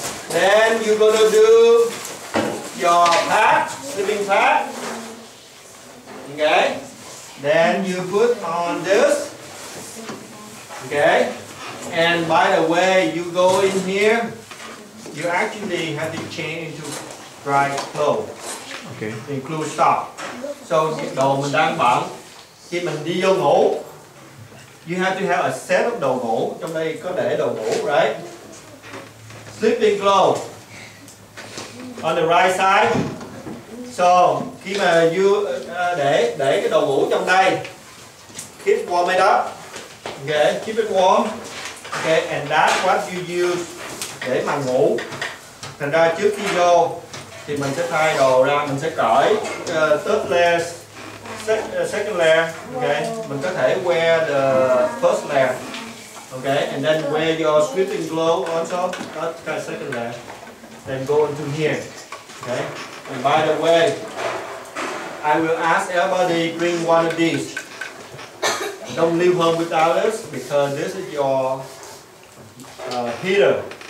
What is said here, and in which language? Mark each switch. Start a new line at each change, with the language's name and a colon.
English: Then you're going to do your pad, sleeping pad. Okay. Then you put on this. Okay. And by the way, you go in here. You actually have to change into dry clothes. Okay. Include sock.
Vietnamese: So nhiệt độ mình đang bận. Khi mình đi vô ngủ,
English: you have to have a set of
Vietnamese: đồ ngủ. Trong đây có để đồ ngủ,
English: right? Sleeping clothes on the right side.
Vietnamese: So khi mà
English: you
Vietnamese: để cái đồ ngủ trong đây,
English: keep warm it up. Okay, keep it warm. Okay, and that's what you use
Vietnamese: để mà ngủ. Thành ra trước khi vô thì mình sẽ thay đồ ra, mình sẽ cởi
English: third layer, second layer. Okay,
Vietnamese: mình có thể
English: wear the first layer. Okay, and then wear your sleeping clothes also. That's the second layer. Then go into here. Okay, and by the way, I will ask everybody bring one of these. Don't leave home without this because this is your heater.